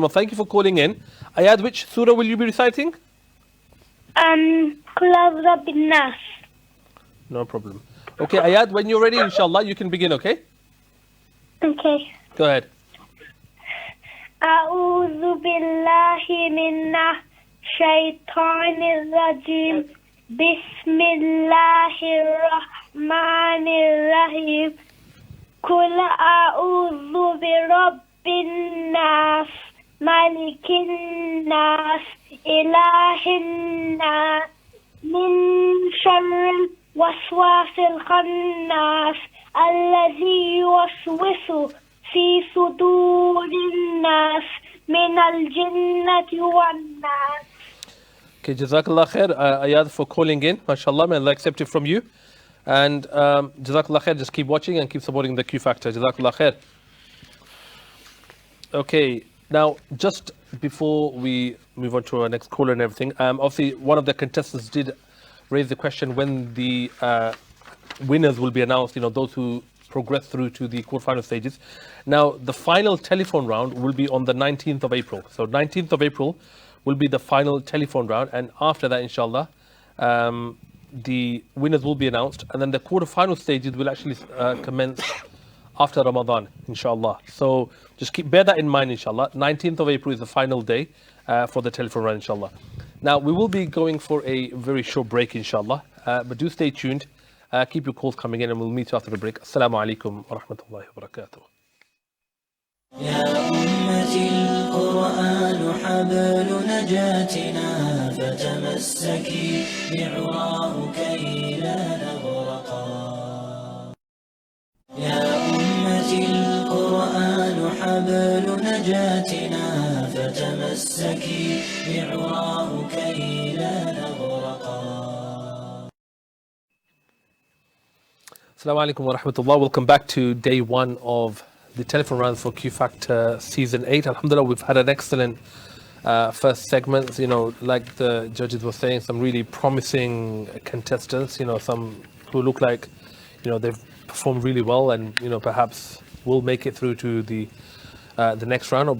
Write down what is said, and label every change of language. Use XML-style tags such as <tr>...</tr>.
<en>Well, thank you for calling in. Ayad, which surah will you be reciting? Qul Rabbin Nas. No problem. Okay, Ayad, when you're ready, inshallah, you can begin, okay? Okay. Go ahead.</en> <ar>أعوذ بالله من الشيطان الرجيم بسم الله الرحمن الرحيم قل أعوذ برب الناس ملك الناس إله الناس من شر الوسواس الخناس الذي يوسوس في صدور الناس من الجنة والناس.</ar> <en>Okay, Jazakallah khair, Ayad, for calling in. MashaAllah, may Allah accept it from you. And Jazakallah khair, just keep watching and keep supporting the Q Factor. Jazakallah khair. Okay, now just before we move on to our next caller and everything, obviously one of the contestants did raise the question when the winners will be announced, those who progress through to the quarterfinal stages. Now, the final telephone round will be on the 19th of April. So 19th of April will be the final telephone round, and after that, inshallah, the winners will be announced, and then the quarterfinal stages will actually commence after Ramadan, inshallah. So just bear that in mind, inshallah. 19th of April is the final day for the telephone round, inshallah. Now, we will be going for a very short break, inshallah, but do stay tuned. Keep your calls coming in, and we'll meet you after the break.</en> <ar>Assalamu alaikum wa rahmatullahi wa barakatuh. يا أمتي القرآن حبل نجاتنا فتمسكي بعراه كي لا نغرقا يا أمتي القرآن حبل نجاتنا فتمسكي بعراه كي لا نغرقا. Assalamu alaikum wa rahmatullah.</ar> <en>Welcome back to day one of the telephone rounds for Q Factor Season 8. Alhamdulillah, we've had an excellent first segment. Like the judges were saying, some really promising contestants, some who look like, they've performed really well and, perhaps will make it through to the next round.</en>